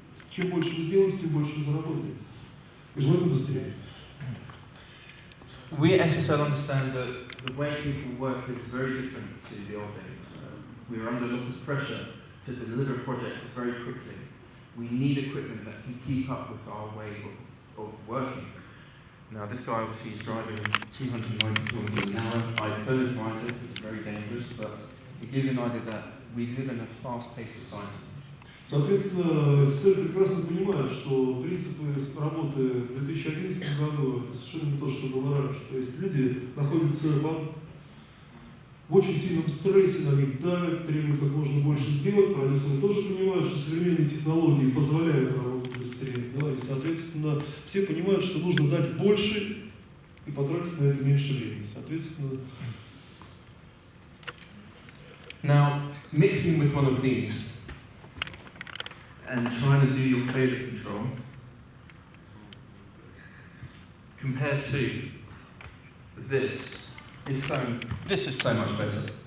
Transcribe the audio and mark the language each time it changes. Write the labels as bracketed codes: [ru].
[ru] Чем больше вы сделаете, тем больше вы заработаете. И желательно быстрее. [en] We at SSL understand that the way people work is very different to the old days. We are under lots of pressure to deliver projects very quickly. We need equipment that can keep up with our way of working. Now this guy obviously is driving 290 kilometers an hour. I don't advise it, it's very dangerous, but it gives you an idea that we live in a fast-paced society. [ru] Соответственно, SSL прекрасно понимает, что принципы работы в 2011 году это совершенно не то, что было раньше. То есть люди находятся в очень сильном стрессе, на них давят, требуют как можно больше сделать. Продюсеры тоже понимают, что современные технологии позволяют работать быстрее. Да, и, соответственно, все понимают, что нужно дать больше и потратить на это меньше времени. Соответственно... [en] Now, mixing with one of these and trying to do your failure control compared to this is so much better.